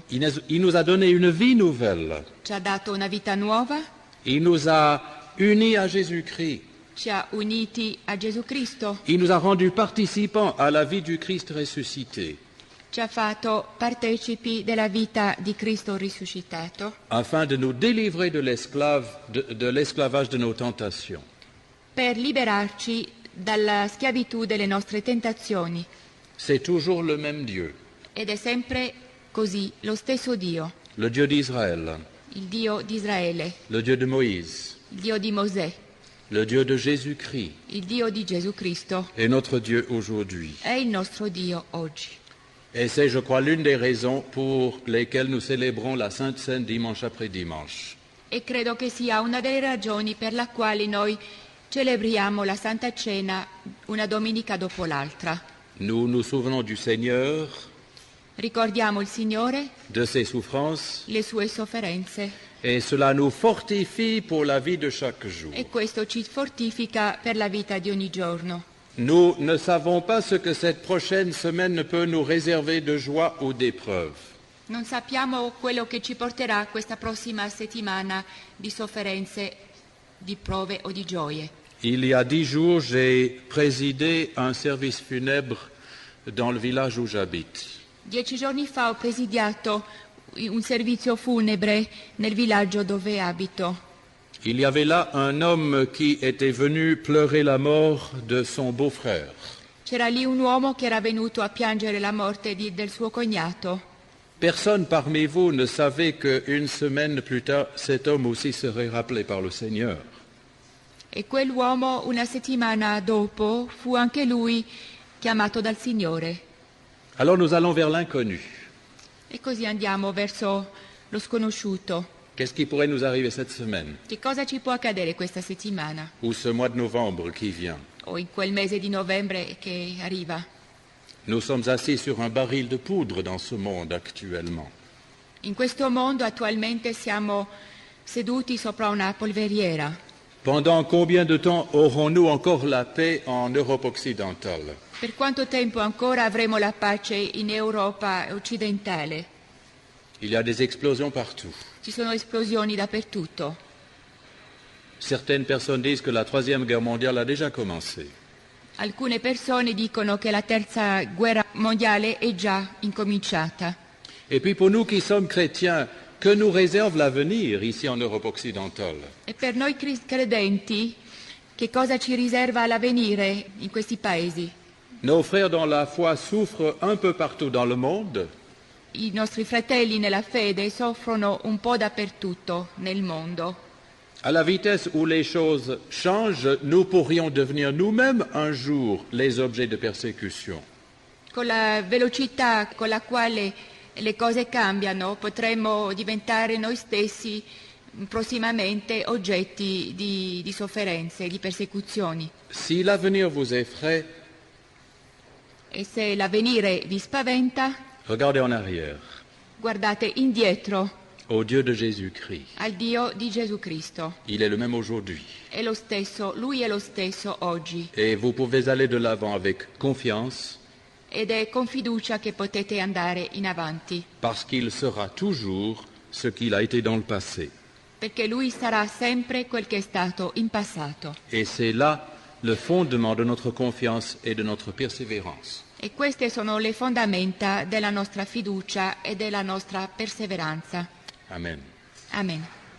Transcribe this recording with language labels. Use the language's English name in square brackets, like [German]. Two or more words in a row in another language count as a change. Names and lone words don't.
[French] Il nous a donné une vie nouvelle. [Italian] Ci ha dato una vita nuova, [French] Il nous a unis à Jésus-Christ. [Italian] ci ha uniti a Gesù Cristo, [French] Il nous a rendus participants à la vie du Christ ressuscité, [Italian] ci ha fatto partecipi della vita di Cristo risuscitato, [French] afin de nous délivrer de l'esclavage de nos tentations. [Italian] per liberarci dalla schiavitù delle nostre tentazioni. [French] C'est toujours le même Dieu, [Italian] Ed è sempre così, lo stesso Dio, [French] le Dieu d'Israël, [Italian] il Dio di Israele, [French] le Dieu de Moïse, [Italian] il Dio di Mosè, [French] le Dieu de Jésus-Christ [Italian] il Dio di Gesù Cristo, [French] est notre Dieu aujourd'hui. [Italian] è il nostro Dio oggi. [French] Et c'est, je crois, l'une des raisons pour lesquelles nous célébrons la Sainte Seine dimanche après dimanche. [Italian] E credo che sia una delle ragioni per la quale noi celebriamo la Santa Cena una domenica dopo l'altra. [French] Nous nous souvenons du Seigneur, [Italian] Ricordiamo il Signore, [French] de ses souffrances, [Italian] le sue sofferenze, [French] et cela nous fortifie pour la vie de chaque jour. [Italian] e questo ci fortifica per la vita di ogni giorno. [French] Nous ne savons pas ce que cette prochaine semaine peut nous réserver de joie ou d'épreuve. [Italian] Non sappiamo quello che ci porterà questa prossima settimana di sofferenze, di prove o di gioie. [French] Il y a 10 jours, j'ai présidé un service funèbre dans le village où j'habite. [Italian] 10 giorni fa ho presidiato un servizio funebre nel villaggio dove abito. [French] Il y avait là un homme qui était venu pleurer la mort de son beau-frère. [Italian] C'era lì un uomo che era venuto a piangere la morte del suo cognato. [French] Personne parmi vous ne savait qu'une semaine plus tard, cet homme aussi serait rappelé par le Seigneur. [Italian] E quell'uomo una settimana dopo fu anche lui chiamato dal Signore. [French] Alors nous allons vers l'inconnu. [Italian] E così andiamo verso lo sconosciuto. [French] Qu'est-ce qui pourrait nous arriver cette semaine [Italian] Che cosa ci può accadere questa settimana [French] ou ce mois de novembre qui vient? [Italian] o in quel mese di novembre che arriva? [French] Nous sommes assis sur un baril de poudre dans ce monde actuellement. [Italian] In questo mondo attualmente siamo seduti sopra una polveriera. [French] Pendant combien de temps aurons-nous encore la paix en Europe occidentale? [Italian] Per quanto tempo ancora avremo la pace in Europa occidentale? [French] Il y a des explosions partout. [Italian] Ci sono esplosioni dappertutto. [French] Certaines personnes disent que la Troisième Guerre mondiale a déjà commencé. [Italian] Alcune persone dicono che la terza guerra mondiale è già incominciata. [French] Et puis pour nous qui sommes chrétiens, que nous réserve l'avenir ici en Europe occidentale? [Italian] E per noi credenti, Che cosa ci riserva l'avvenire in questi paesi? [French] Nos frères dans la foi souffrent un peu partout dans le monde. [Italian] I nostri fratelli nella fede soffrono un po' dappertutto nel mondo. [French] À la vitesse où les choses changent, nous pourrions devenir nous-mêmes un jour les objets de persécution. [Italian] Con la velocità con la quale le cose cambiano, potremmo diventare noi stessi prossimamente oggetti di sofferenze, di persecuzioni. [French] Si l'avenir vous effraie, [Italian] E se l'avvenire vi spaventa, [French] regardez en arrière, [Italian] guardate indietro [French] au Dieu de Jésus-Christ. [Italian] al Dio di Gesù Cristo. [French] Il est le même aujourd'hui. [Italian] È lo stesso, Lui è lo stesso oggi. [French] Et vous pouvez aller de l'avant avec confiance, [Italian] Ed è con fiducia che potete andare in avanti, [French] parce qu'il sera toujours ce qu'il a été dans le passé. [Italian] perché Lui sarà sempre quel che è stato in passato. [French] Et c'est là le fondement de notre confiance et de notre persévérance. [Italian] E queste sono le fondamenta della nostra fiducia e della nostra perseveranza. [French] Amen. [Italian] Amen.